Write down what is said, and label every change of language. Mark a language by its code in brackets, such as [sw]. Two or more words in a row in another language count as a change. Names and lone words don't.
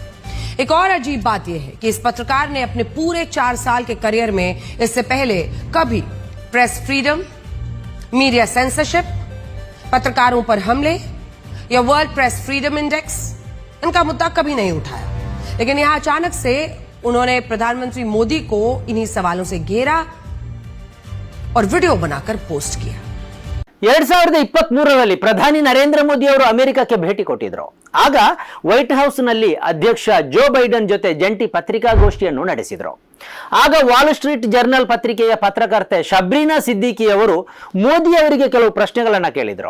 [hi] एक और अजीब बात यह है कि इस पत्रकार ने अपने पूरे 4 साल के करियर में इससे पहले कभी [en] press freedom, media censorship, [hi] पत्रकारों पर हमले या वर्ल्ड प्रेस फ्रीडम इंडेक्स, इनका मुद्दा कभी नहीं उठाया। लेकिन यहां अचानक से उन्होंने प्रधानमंत्री मोदी को इन्हीं सवालों से घेरा और वीडियो बनाकर पोस्ट किया। [kn] 2023ರಲ್ಲಿ ಪ್ರಧಾನಿ ನರೇಂದ್ರ ಮೋದಿ ಅವರು ಅಮೆರಿಕಕ್ಕೆ ಭೇಟಿ ಕೊಟ್ಟಿದ್ರು. ಆಗ ವೈಟ್ ಹೌಸ್ ನಲ್ಲಿ ಅಧ್ಯಕ್ಷ ಜೋ ಬೈಡನ್ ಜೊತೆ ಜಂಟಿ ಪತ್ರಿಕಾಗೋಷ್ಠಿಯನ್ನು ನಡೆಸಿದ್ರು. ಆಗ ವಾಲ್ ಸ್ಟ್ರೀಟ್ ಜರ್ನಲ್ ಪತ್ರಿಕೆಯ ಪತ್ರಕರ್ತೆ ಶಬ್ರೀನಾ ಸಿದ್ದಿಕಿ ಅವರು ಮೋದಿ ಅವರಿಗೆ ಕೆಲವು ಪ್ರಶ್ನೆಗಳನ್ನು ಕೇಳಿದ್ರು.